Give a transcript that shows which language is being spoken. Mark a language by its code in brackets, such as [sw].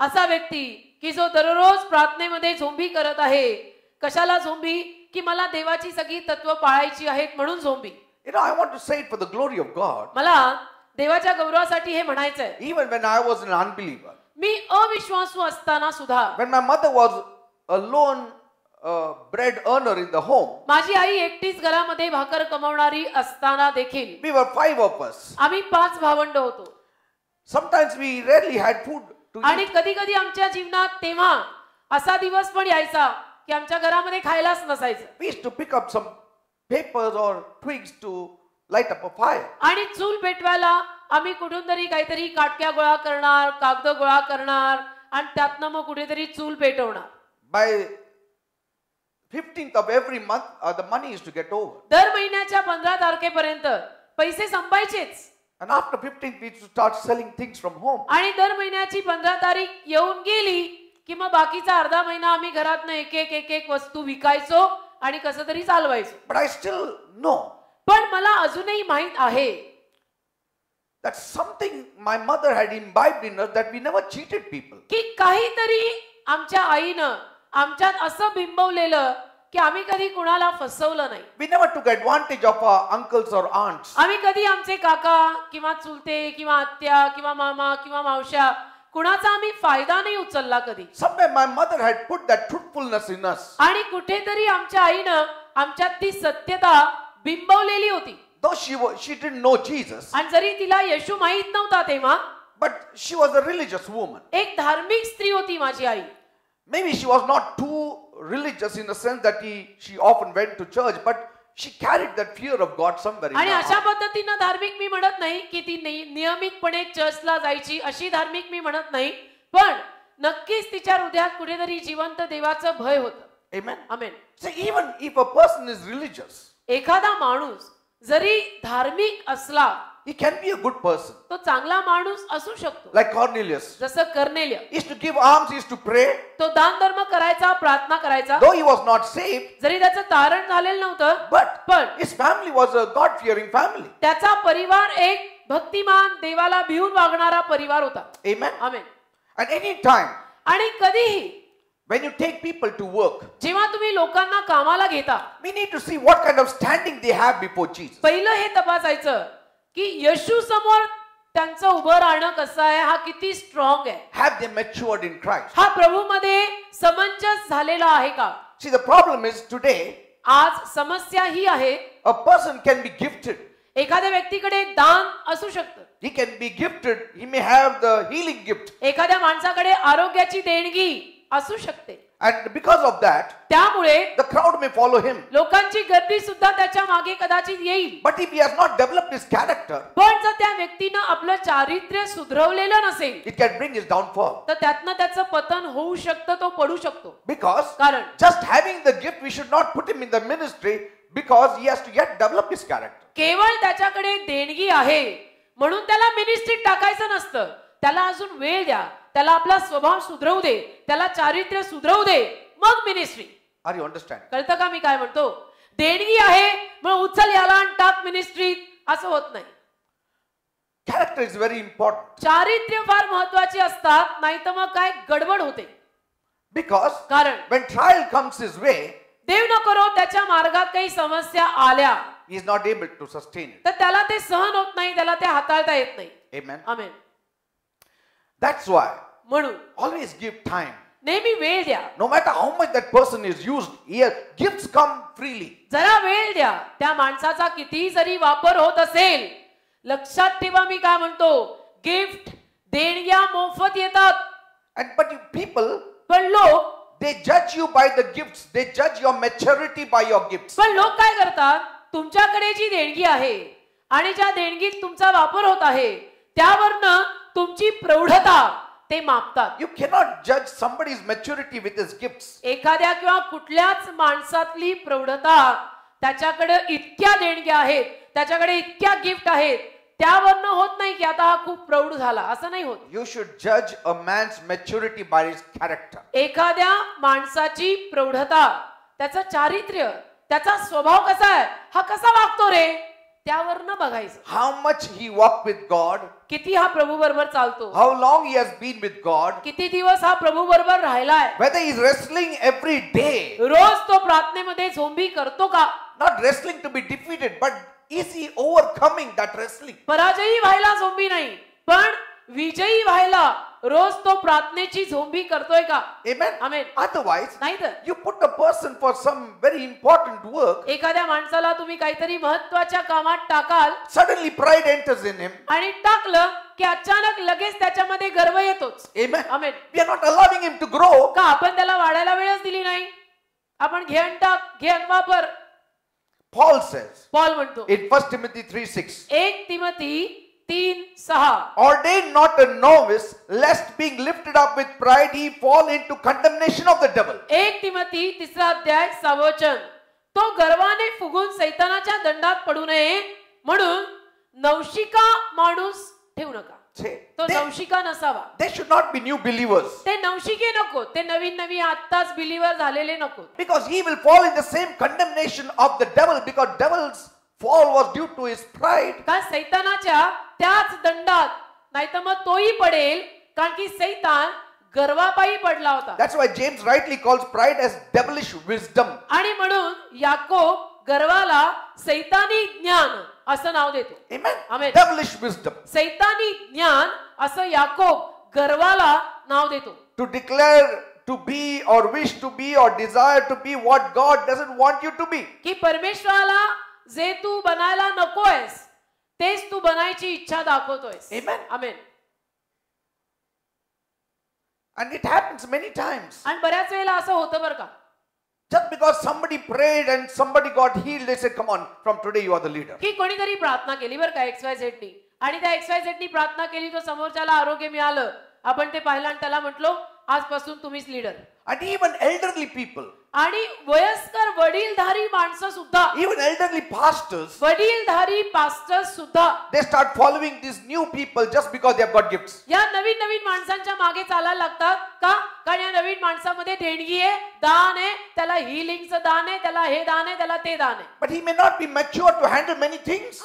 [mr] असा व्यक्ती की जो दररोज प्रार्थनेमध्ये झोंबी करत आहे. कशाला झोंबी? की मला देवाची सगळी तत्व पाळायची आहेत म्हणून zombie. [en] You know, I want to say it for the glory of God. [mr] मला देवाच्या गौरवासाठी हे म्हणायचंय. [en] Even when I was an unbeliever, [mr] मी अविश्वासू असताना सुद्धा, [en] when my mother was a lone bread earner in the home, [mr] माझी आई एकटीच घरामध्ये भाकर कमवणारी असताना देखील [en] we were 5 of us. [mr] आम्ही 5 भावंड होतो. [en] Sometimes we rarely had food to eat. [mr] आणि कधी कधी आमच्या जीवनात तेव्हा असा दिवस पण यायचा की आमच्या घरामध्ये खायलाच नसायचं. [en] We used to pick up some papers or twigs to light up a fire. [mr] आणि चूल पेटवायला आम्ही कुठून तरी काहीतरी काटक्या गोळा करणार, कागद गोळा करणार आणि त्यातनं मग कुठेतरी चूल पेटवणार. [en] By 15th of every month, the money used to get over. [mr] दर महिन्याच्या 15 तारखेपर्यंत पैसे संपायचेच. [en] And after 15th, we used to start selling things from home. [mr] आणि दर महिन्याची 15 तारीख येऊन गेली की मग बाकीचा अर्धा महिना आम्ही घरातनं एक एक वस्तू विकायचो आणि कसं तरी चालवायचो. [en] But I still know [mr] पण मला अजूनही माहित आहे [en] that something my mother had imbibed in us, that we never cheated people. [mr] की काहीतरी आमच्या आईनं आमच्यात असं बिंबवलेलं की आम्ही कधी कुणाला फसवलं नाही. [en] We never took advantage of our uncles or aunts. [mr] आम्ही कधी आमचे काका किंवा चुलते किंवा आत्या किंवा मामा किंवा मावश्या कुणाचा आम्ही फायदा नाही उचलला कधी. [en] Somewhere my mother had put that truthfulness in us. [mr] आणि कुठेतरी आमच्या आईनं आमच्यात ती सत्यता बिंबवलेली होती. [en] Though she didn't know Jesus, [mr] आणि जरी तिला येशू माहित नव्हता तेव्हा, [en] but she was a religious woman. [mr] एक धार्मिक स्त्री होती माझी आई. [en] Maybe she was not too religious in the sense that she often went to church, but she carried that fear of God somewhere in [mr] आणि [en] her [mr] अशा [en] heart. [mr] पद्धतीनं धार्मिक मी म्हणत नाही की ती नियमितपणे चर्चला जायची, अशी धार्मिक मी म्हणत नाही, पण नक्कीच तिच्या हृदयात कुठेतरी जिवंत देवाचं भय होतं. [en] Amen. [mr] Amen. [en] So even if a person is religious, [mr] एखादा माणूस जरी धार्मिक असला, [en] he can be a good person. [mr] तो चांगला माणूस असू शकतो. [en] Like Cornelius. [mr] जसं कर्नेलिय, [en] He used to give alms, he used to pray. [mr] तो दान धर्म करायचा, प्रार्थना करायचा. [en] Though he was not saved, [mr] जरी त्याचं तारण झालेलं नव्हतं, पण [en] his family was a God-fearing family. [mr] त्याचा परिवार एक भक्तिमान, देवाला भिवून वागणारा परिवार होता. [en] Amen. [mr] Amen. [en] At any time, [mr] आणि कधीही [en] when you take people to work, [mr] जेव्हा तुम्ही लोकांना कामाला घेता, [en] we need to see what kind of standing they have before Jesus. [mr] पहिलं हे तपासायचं की येशू समोर त्यांचं उभं राहणं कसं आहे, हा किती स्ट्रॉंग आहे, [en] Have they matured in Christ? [mr] हा प्रभूमध्ये समंजस झालेला आहे का. [en] See, the problem is today, [mr] आज समस्या ही आहे, [en] a person can be gifted. [mr] एखाद्या व्यक्तीकडे दान असू शकतं, [en] He can be gifted. He may have the healing gift. [mr] एखाद्या माणसाकडे आरोग्याची देणगी असू शकते, [en] And because of that, [mr] त्यामुळे [en] the crowd may follow him. [mr] लोकांची गर्दी सुद्धा त्याच्या मागे कदाचित येईल. [en] But if he has not developed his character, [mr] पण जर त्या व्यक्तीनं आपलं चारित्र्य सुधरवलेलं नसेल, [en] it can bring his downfall. [mr] तर त्यातनं त्याचं पतन होऊ शकतं, तो पडू शकतो. [en] Because [mr] कारण [en] just having the gift, we should not put him in the ministry because he has to yet develop his character. [mr] केवळ त्याच्याकडे देणगी आहे म्हणून त्याला मिनिस्ट्रीत टाकायचं नसतं. त्याला अजून वेळ द्या, त्याला आपला स्वभाव सुधरवू दे, त्याला चारित्र्य सुधरवू दे, मग मिनिस्ट्री. [en] Are you understanding? [mr] कळतं का मी काय म्हणतो? देणगी आहे म्हणून उचल याला आणि टाक मिनिस्ट्रीत, असं होत नाही. [en] Character is very important. [mr] चारित्र्य फार महत्वाची असतात, नाही तर मग काय गडबड होते. [en] Because [mr] कारण [en] when trial comes his way, [mr] देव न करो त्याच्या मार्गात काही समस्या आल्या, [en] he is not able to sustain it. [mr] तर त्याला ते सहन होत नाही, त्याला ते हाताळता येत नाही. [en] Amen. [mr] आमेन. [en] That's why [mr] म्हणून [en] always give time. [mr] नेहमी वेळ द्या. [en] No matter how much that person is used, here gifts come freely. [mr] जरा वेळ द्या. त्या माणसाचा किती जरी वापर होत असेल, लक्षात ठेवा मी काय म्हणतो, गिफ्ट देणग्या मोफत येतात. [en] And but you people, [mr] पण लोक [en] they judge you by the gifts. They judge your maturity by your gifts. [mr] पण लोक काय करतात, तुमच्याकडे जी देणगी आहे आणि ज्या देणगीत तुमचा वापर होत आहे त्यावरनं तुमची प्रौढता ते मापतात. [en] You cannot judge somebody's maturity with his gifts. [mr] एखाद्या किंवा कुठल्याच माणसातली प्रौढता, त्याच्याकडे इतक्या देणग्या आहेत, त्याच्याकडे इतक्या गिफ्ट आहेत, त्यावरनं होत नाही की आता हा खूप प्रौढ झाला, असं नाही होत. [en] You should judge a man's maturity by his character. [mr] एखाद्या माणसाची प्रौढता, त्याचं चारित्र्य, त्याचा स्वभाव कसा आहे, हा कसा वागतो रे, त्यावरनं बघायचं. [en] How much he walked with God, [mr] किती हा प्रभू बरोबर चालतो, [en] how long he has been with God, [mr] किती दिवस हा प्रभू बरोबर राहिलाय, [en] whether he is wrestling every day, [mr] रोज तो प्रार्थनेमध्ये झोंबी करतो का, [en] not wrestling to be defeated, but is he overcoming that wrestling? [mr] पराजयी व्हायला झोंबी नाही, पण विजयी व्हायला रोज तो प्रार्थनेची झोंबी करतोय का. [en] Amen. [mr] आमेन. [en] Otherwise, [mr] नाही तर [en] you put a person for some very important work, [mr] एखाद्या माणसाला तुम्ही काहीतरी महत्वाच्या कामात टाकाल [en] suddenly pride enters in him. [mr] आणि टाकलं की अचानक लगेच त्याच्यामध्ये गर्व येतोच. [en] Amen. [mr] Amen. [en] We are not allowing him to grow. [mr] का आपण त्याला वाढायला वेळच दिली नाही, आपण घेण टाक, घेण वापर. [en] Paul says [mr] पॉल म्हणतो [en] in 1 Timothy 3:6, [mr] 1 Timothy 3:6, [en] ordain not a novice, lest being lifted up with pride he fall into condemnation of the devil. [mr] 1 Timothy 3 अध्याय 6 वचन, तो गर्वाने फुगून सैतानाच्या दंडात पडू नये म्हणून नवशिका माणूस ठेवू नका. [en] Say, [mr] तो नवशिका नसावा. [en] they should not be new believers, [mr] ते नवशिके नको, ते नवीन नवीन आत्ताच बिलीवर झालेले नको. [en] because he will fall in the same condemnation of the devil, because devil's fall was due to his pride. [mr] का सैतानाच्या त्याच दंडात, नाही तर मग तोही पडेल, कारण की सैतान गर्वापायी पडला होता. [en] That's why James rightly calls pride as devilish wisdom. [mr] आणि म्हणून याकोब गर्वाला सैतानी ज्ञान असं नाव देतो. [en] Amen. Amen. Devilish wisdom. [mr] सैतानी ज्ञान असं याकोब गर्वाला नाव देतो. [en] To declare to be or wish to be or desire to be what God doesn't want you to be. [mr] की परमेश्वराला जे तू बनायला नकोयस तेच तू बनायची इच्छा दाखवतोयस. [en] Amen. [mr] Amen. [en] And it happens many times. [mr] आणि बऱ्याच वेळेला असं होतं बरं का. [en] Just because somebody prayed and somebody got healed, they say, come on, from today you are the leader. [mr] की कोणीतरी प्रार्थना केली बरं का XYZ नी आणि त्या XYZ नी प्रार्थना केली तो समोरच्याला आरोग्य मिळालं. आपण ते पाहिलं आणि त्याला म्हटलो आजपासून तुम्हीच leader. [en] And even elderly people, [mr] आणि वयस्कर वडीलधारी माणसं सुद्धा, [en] even elderly pastors, [mr] वडीलधारी पास्टर्स सुद्धा [en] they start following these new people just because they have got gifts. [mr] या नवीन नवीन माणसांच्या मागे चालायला लागतात का? कारण या नवीन माणसामध्ये देणगी आहे, दान आहे, त्याला हिलिंगचं दान आहे, त्याला हे दान आहे, त्याला ते दान आहे. [en] But he may not be mature to handle many things.